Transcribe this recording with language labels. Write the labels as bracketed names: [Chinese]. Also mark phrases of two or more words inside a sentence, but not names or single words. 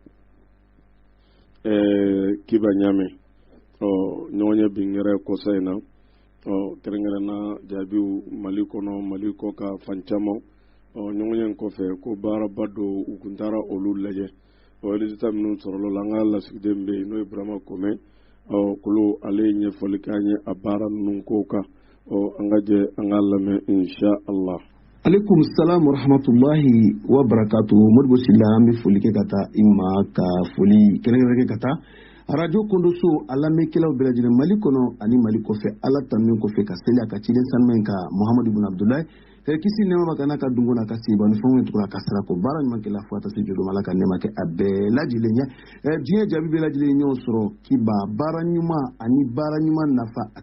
[Bambara] kiba ɲame ɲɔgɔn ye bin yɛrɛ kɔsa in na kɛrɛnkɛrɛnna jaabiw mali kɔnɔ mali kɔ ka fan caman ɲɔgɔn ye kɔfɛ ko baaraba dɔw u kun taara olu lajɛ résultat minnu sɔrɔla la an ka lasigiden bɛ yen n'o ye burama kɔmɛ kolo ale ye ɲɛfɔli k'an ye a baara ninnu kow kan an ka jɛ an ka lamɛn [Arabic] إن شاء الله. عليكم السلام ورحمة الله وبركاته [Bambara] modibo sila an bɛ foli kɛ ka taa i ma ka foli kɛrɛnkɛrɛn kɛ ka taa arajo kondoso a lamɛnkɛlaw bɛɛ lajɛlen mali kɔnɔ ani mali kɔfɛ ala tanunen kɔfɛ ka seli a ka ciden sanuman in ka muhamadu ibn abdulayi kisi nɛma b'a kan n'a ka dungo n'a ka seba ni fɛnw tugura ka sira ko baara ɲuman kɛla fo ka taa se jodoma ala ka nɛma kɛ a bɛɛ lajɛlen ye diɲɛ jaabi bɛɛ lajɛlen ɲɔgɔn sɔrɔ kiba baara ɲuman ani baara ɲuman nafa a